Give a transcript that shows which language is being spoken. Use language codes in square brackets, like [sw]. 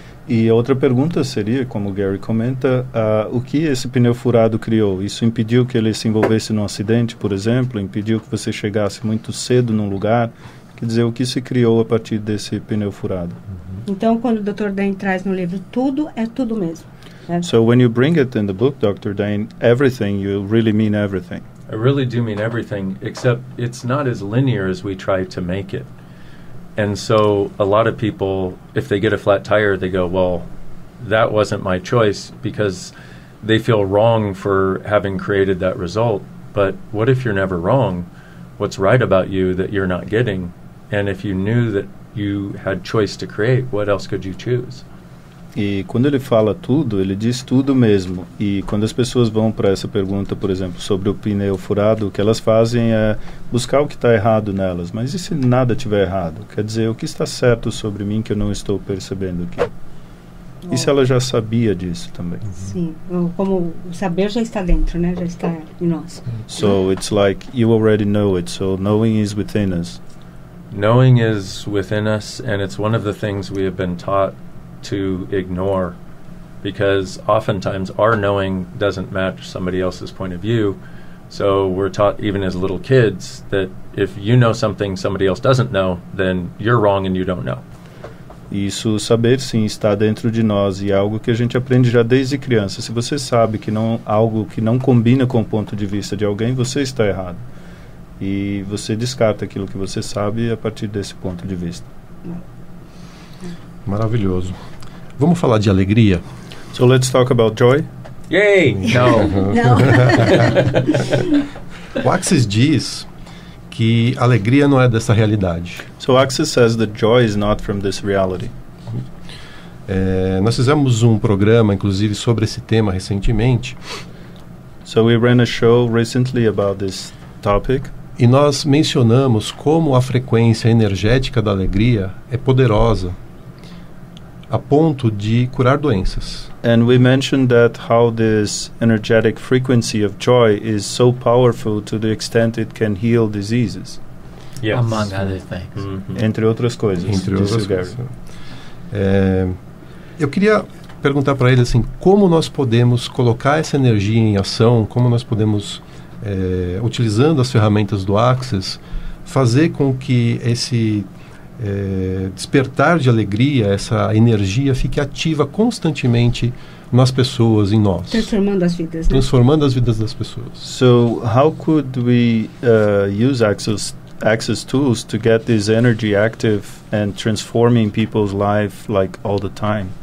[pt] E a outra pergunta seria, como o Gary comenta, o que esse pneu furado criou? Isso impediu que ele se envolvesse num acidente, por exemplo? Impediu que você chegasse muito cedo num lugar? Quer dizer, o que se criou a partir desse pneu furado? Então, quando o Dr. Dain traz no livro, tudo é tudo mesmo. Né? [en] So when you bring it in the book, Dr. Dain, everything, you really mean everything. I really do mean everything, except it's not as linear as we try to make it. And so a lot of people, if they get a flat tire, they go, well, that wasn't my choice, because they feel wrong for having created that result. But what if you're never wrong? What's right about you that you're not getting? And if you knew that you had choice to create, what else could you choose? [pt] E quando ele fala tudo, ele diz tudo mesmo. E quando as pessoas vão para essa pergunta, por exemplo, sobre o pneu furado, o que elas fazem é buscar o que está errado nelas. Mas e se nada estiver errado? Quer dizer, o que está certo sobre mim que eu não estou percebendo aqui? E se ela já sabia disso também? Sim, como o saber já está dentro, né? Já está em nós. [en] So it's like you already know it, so knowing is within us. Knowing is within us, and it's one of the things we have been taught to ignore, because oftentimes our knowing doesn't match somebody else's point of view. So we're taught, even as little kids, that if you know something somebody else doesn't know, then you're wrong and you don't know. [pt] Isso, saber sim, está dentro de nós, e é algo que a gente aprende já desde criança. Se você sabe que algo que não combina com o ponto de vista de alguém, você está errado. E você descarta aquilo que você sabe a partir desse ponto de vista. Maravilhoso. Vamos falar de alegria? [en] So let's talk about joy. Yay! No. [pt] Não. O Axis diz que a alegria não é dessa realidade. [en] So Axis says that joy is not from this reality. [pt] Nós fizemos um programa, inclusive, sobre esse tema recentemente. [en] So we ran a show recently about this topic. [pt] E nós mencionamos como a frequência energética da alegria é poderosa a ponto de curar doenças. [en] And we mentioned that how this energetic frequency of joy is so powerful to the extent it can heal diseases. Yes. Among other things. Mhm. [pt] Entre outras coisas. Entre disse outras o Gary. coisas. Eu queria perguntar para ele assim, como nós podemos colocar essa energia em ação, como nós podemos, utilizando as ferramentas do Axis, fazer com que esse despertar de alegria, essa energia fique ativa constantemente nas pessoas, em nós, Transformando as vidas, né? transformando as vidas das pessoas. [en] So how could we use Axis tools to get this energy active and transforming people's life like all the time?